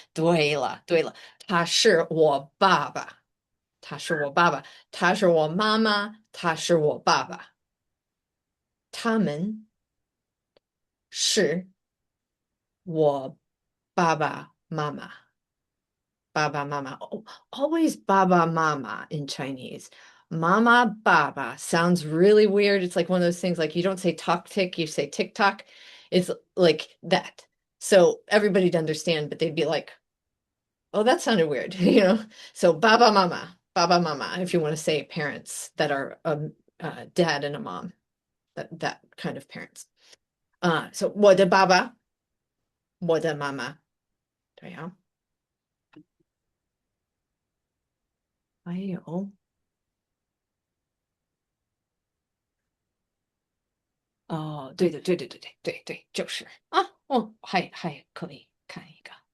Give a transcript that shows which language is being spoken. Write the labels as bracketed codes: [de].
[zh] 对了，对了，他是我爸爸，他是我爸爸，他是我妈妈，他是我爸爸，他们是我爸爸妈妈。爸爸妈妈. [en] Oh, always baba mama in Chinese. Mama baba sounds really weird. It's like one of those things like you don't say talk tick, you say tick tock. It's like that. So everybody'd understand, but they'd be like, oh, that sounded weird, So baba mama, if you want to say parents that are a dad and a mom, that kind of parents. [zh] So 我的爸爸，我的妈妈，对呀，还有哦，对的，对对对对对对，就是啊，哦，还可以看一个，